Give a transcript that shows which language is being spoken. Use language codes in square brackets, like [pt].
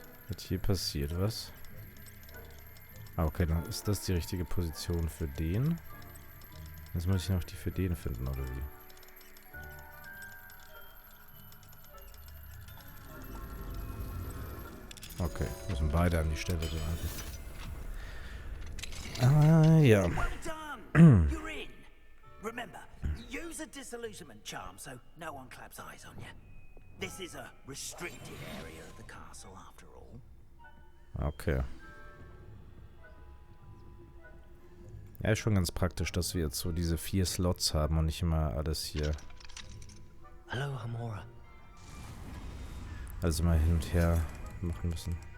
[de] Jetzt hier passiert was. Ah, okay, dann ist das die richtige Position für den. Jetzt muss ich noch die für den finden, oder wie? Okay, müssen beide an die Stelle dran. Ah, ja. [en] Well done. You're in. Remember, use a disillusionment charm so no one claps eyes on you. This is a restricted area of the castle, after all. [de] Okay. Ja, ist schon ganz praktisch, dass wir jetzt so diese 4 Slots haben und nicht immer alles hier. Alohomora. Also mal hin und her machen müssen.